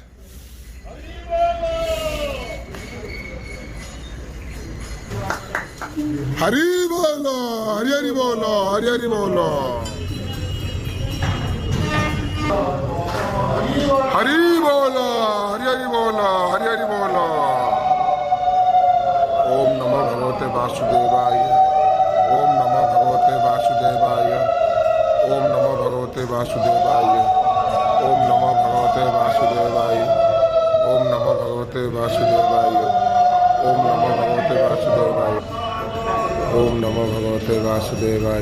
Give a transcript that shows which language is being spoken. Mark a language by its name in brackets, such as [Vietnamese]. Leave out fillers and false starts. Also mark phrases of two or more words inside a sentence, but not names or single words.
[Bangla] হরি বল, হরি হরি বল, হরি হরি বল, হরি বল, হরি হরি বল, হরি হরি বল। [Sanskrit] ওম নমো ভগবতে বাসুদেবায়, ওম নমো ভগবতে বাসুদেবায়, ওম নমো ভগবতে বাসুদেবায়, ওম নমো ভগবতে বাসুদেবায়, ওম নমো ভগবতে বাসুদেবায়, ওম নমো ভগবতে বাসুদেবায়, ওম নমো ভগবতে বাসুদেবায়,